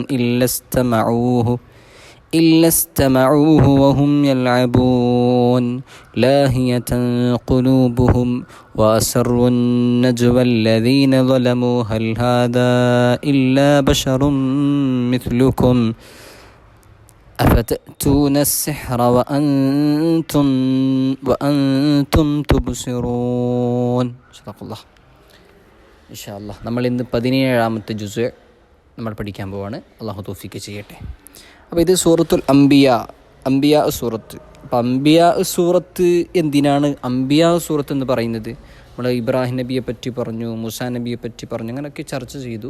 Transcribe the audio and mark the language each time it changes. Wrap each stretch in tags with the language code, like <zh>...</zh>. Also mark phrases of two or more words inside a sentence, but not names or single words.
<ar>إلا استمعوه وهم يلعبون لاهية قلوبهم وأسروا النجوى الذين ظلموا هل هذا إلا بشر مثلكم أفتأتون السحر وأنتم تبصرون. صدق الله. إن شاء الله</ar> <ml>നമ്മൾ ഇന്ന് 17-ാമത്തെ ജുസ് നമ്മൾ പഠിക്കാൻ പോവാണ്. അള്ളാഹു തൗഫീഖ് ചെയ്യട്ടെ. അപ്പോൾ ഇത് സൂറത്തുൽ അംബിയാ സൂറത്ത്. അപ്പോൾ അംബിയാ സൂറത്ത് എന്തിനാണ് അംബിയാ സൂറത്ത് എന്ന് പറയുന്നത്? നമ്മൾ ഇബ്രാഹിം നബിയെ പറ്റി പറഞ്ഞു, മൂസാ നബിയെ പറ്റി പറഞ്ഞു, അങ്ങനെയൊക്കെ ചർച്ച ചെയ്തു.</ml>